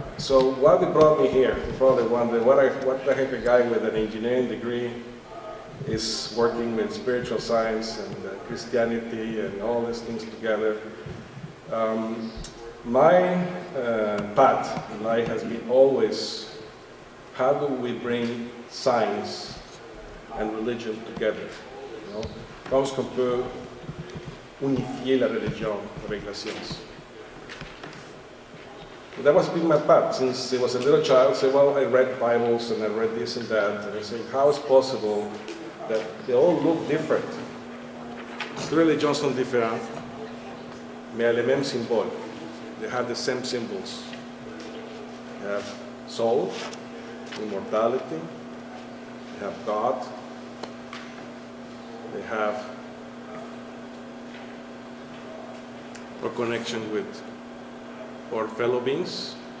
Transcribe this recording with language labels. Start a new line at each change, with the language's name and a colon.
English: So what brought me here? You probably wonder, what the heck a guy with an engineering degree is working with spiritual science and Christianity and all these things together. My path in life has been always, how do we bring science and religion together? You know?
French: Comment est-ce qu'on peut unifier la religion avec la science?
English: That was been my path since I was a little child. So, well, I read Bibles and I read this and that, and I say, how is possible that they all look different?
French: Toutes les religions sont différentes, mais elles ont les mêmes symboles.
English: They have the same symbols. They have soul, immortality, they have God, they have a connection with our fellow beings.